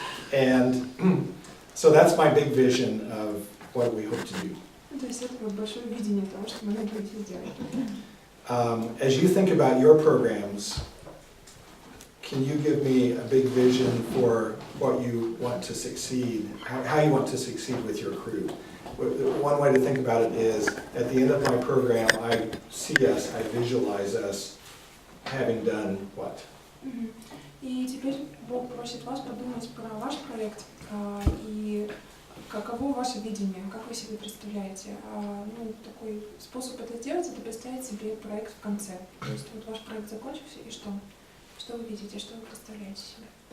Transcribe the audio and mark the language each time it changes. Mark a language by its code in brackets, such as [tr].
[en] And so that's my big vision of what we hope to do. [ru] То есть это вот большое видение того, что мы надеемся сделать. [en] As you think about your programs, can you give me a big vision for what you want to succeed, how you want to succeed with your crew? One way to think about it is, at the end of my program, I see us, I visualize us having done what? [ru] И теперь Бог просит вас подумать про ваш проект и каково ваше видение, как вы себе представляете. Ну, такой способ это сделать, это представить себе проект в конце. То есть вот ваш проект закончился, и что? Что вы видите, что вы представляете себе?